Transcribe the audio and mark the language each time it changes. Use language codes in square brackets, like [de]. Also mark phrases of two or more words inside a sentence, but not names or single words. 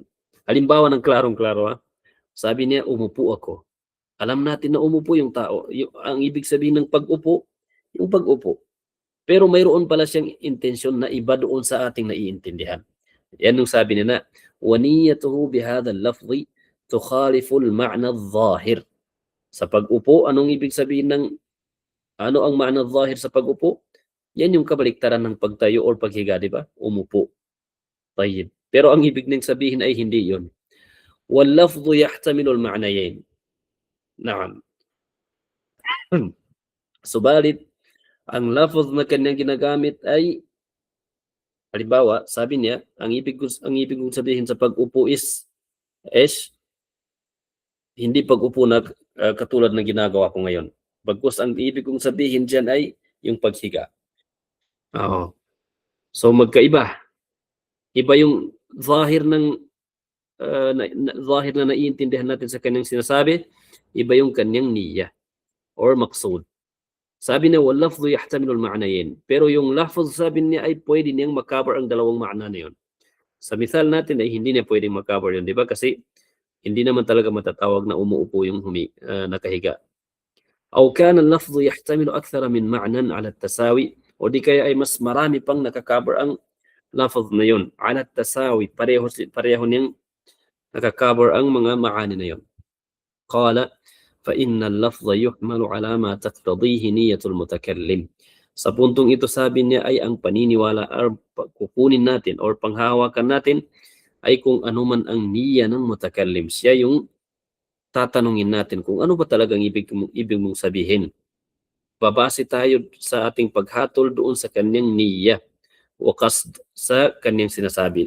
[tl] Halimbawa ng klarong-klaro, sabi niya, umupo ako. Alam natin na umupo yung tao. Ang ibig sabihin ng pag-upo, yung pag-upo. Pero mayroon pala siyang intensyon na iba doon sa ating naiintindihan. Yan yung sabi niya na, [ar] وَنِيَّتُهُ بِهَذَا اللَّفْظِ تُخَالِفُ الْمَعْنَى الظَّاهِرِ. [tl] Sa pag-upo, anong ibig sabihin ng ano ang [ar] معنى ظاهر [tl] sa pag-upo? Yan yung kabaliktaran ng pagtayo or paghiga, di ba? Umupo. Tayyib. Pero ang ibig nang sabihin ay hindi yun. [ar] وَاللَّفْظُ يَحْتَمِلُ الْمَعْنَيَيْنِ. Naam. [tl] Subalit, ang lafaz na kanyang ginagamit ay halimbawa, sabi niya, ang ibig kong sabihin sa pag-upo is hindi pag-upo na katulad ng ginagawa ko ngayon. Bagkus ang ibig kong sabihin diyan ay yung paghiga. Oo. So magkaiba. Iba yung zahir ng zahir na naiintindihan natin sa kanyang sinasabi, iba yung kanyang niyya or maqsud. Sabi niya, [ar] واللفظ يحتمل المعنيين. [tl] Pero yung lafz sabi niya ay pwede niyang makabar ang dalawang ma'na na yun. Sa misal natin ay hindi niya pwedeng makabar yun, di ba? Kasi hindi naman talaga matatawag na umuupo yung nakahiga. [ar] أو كان اللفظ يحتمل أكثر من معنى على التساوي. [tl] O di kaya ay mas marami pang nakakabar ang lafz na yun. [ar] على التساوي. [tl] Pareho niyang nakakabar ang mga ma'ani na yun. [ar] Qala فإن اللفظ يحمل على ما تقتضيه نية المتكلم. [tl] Sa puntong ito sabi niya ay ang paniniwala or kukunin natin or panghahawakan natin ay kung ano man ang niyya ng mutakallim. Siya yung tatanungin natin kung ano ba talagang ibig mong sabihin. Babase tayo sa ating paghatol doon sa kanyang niyya o qasd sa kanyang sinasabi.